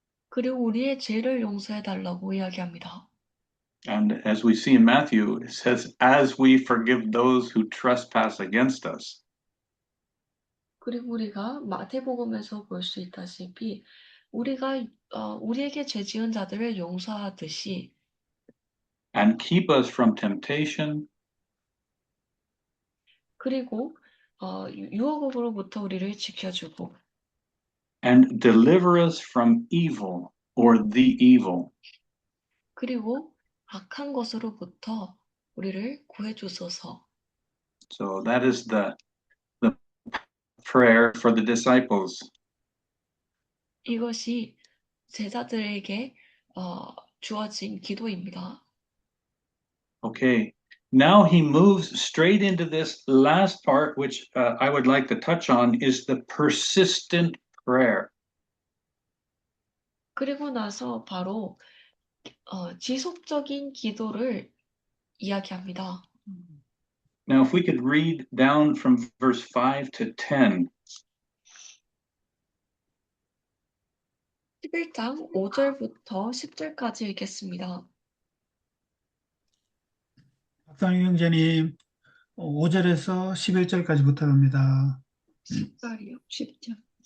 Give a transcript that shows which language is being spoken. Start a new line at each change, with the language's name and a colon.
Korean: 그리고 우리의 죄를 용서해 달라고 이야기합니다.
English: And as we see in Matthew, it says, as we forgive those who trespass against us.
Korean: 그리고 우리가 마태복음에서 볼 수 있다시피 우리가 우리에게 죄 지은 자들을 용서하듯이
English: And keep us from temptation.
Korean: 그리고 유혹으로부터 우리를 지켜주고
English: And deliver us from evil or the evil.
Korean: 그리고 악한 것으로부터 우리를 구해 주소서.
English: So that is the prayer for the disciples.
Korean: 이것이 제자들에게 주어진 기도입니다.
English: Okay. Now he moves straight into this last part, which I would like to touch on, is the persistent prayer.
Korean: 그리고 나서 바로 지속적인 기도를 이야기합니다.
English: Now, if we could read down from verse 5 to 10.
Korean: 11장 5절부터 10절까지 읽겠습니다. 박상희 형제님, 5절에서 11절까지 부탁합니다. 10절이요, 10절.